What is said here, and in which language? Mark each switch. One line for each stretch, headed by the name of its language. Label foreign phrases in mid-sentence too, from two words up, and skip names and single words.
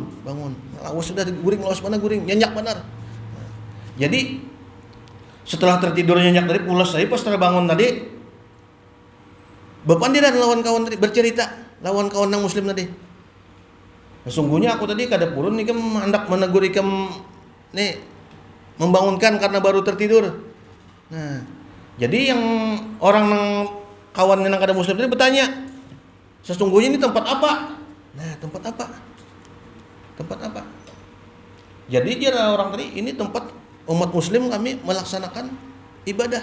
Banjar: Lawas sudah guring, lawas mana guring, nyenyak benar.
Indonesian: Jadi setelah tertidur nyenyak tadi pulas tadi, pas terbangun tadi
Banjar: berpandiran lawan kawan tadi,
Indonesian: bercerita lawan kawan yang muslim tadi. Sesungguhnya aku tadi
Banjar: kada purun nih hendak menegur ikam nih
Indonesian: membangunkan karena baru tertidur. Nah, jadi yang orang yang kawan yang kada muslim tadi bertanya, sesungguhnya ini tempat apa? Nah, tempat apa? Jadi jira orang tadi, ini tempat umat muslim kami melaksanakan ibadah.